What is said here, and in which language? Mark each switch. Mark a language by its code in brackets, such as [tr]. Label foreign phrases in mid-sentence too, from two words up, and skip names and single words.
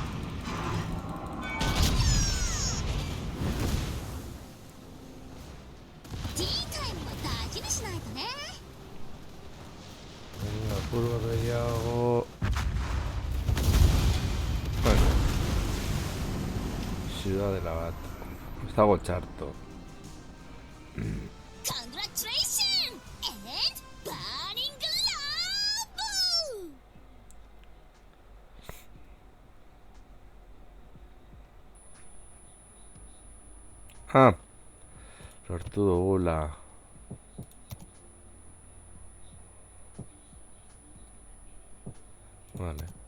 [eu] Apur bat gehiago. Bueno. Ciudadela bat. Ez dago txarto. [en] Congratulations and burning love! [eu] Ah, lortu dugula. Vale.